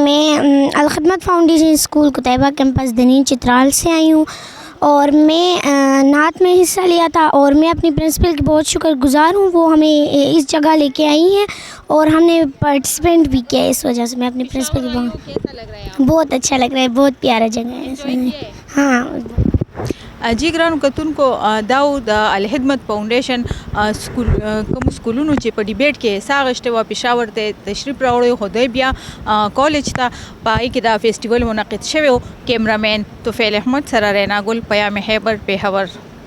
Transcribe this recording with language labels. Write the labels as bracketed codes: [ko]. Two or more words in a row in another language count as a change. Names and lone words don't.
[ur] میں الخدمت فاؤنڈیشن اسکول کتیبہ کیمپس دنین چترال سے آئی ہوں اور میں نعت میں حصہ لیا تھا اور میں اپنی پرنسپل کی بہت شکر گزار ہوں. وہ ہمیں اس جگہ لے کے آئی ہیں اور ہم نے پارٹیسپینٹ بھی کیا, اس وجہ سے میں اپنی پرنسپل کی کیسا لگ رہا ہے؟ بہت اچھا لگ رہا ہے, بہت پیارا جگہ ہے. ہاں [ps] جی ګرانو کتونکو دا د الخدمت فاؤنډیشن کوم سکولونو چې په ډیبیټ کې حصه اخیستې وه پېښور ته تشریف راوړی حدیبیه کالج ته په هغې کې دا فیسټیول منعقد شوی و. کیمرامین توفیل احمد سره رینا ګل, پیام خیبر, پېښور.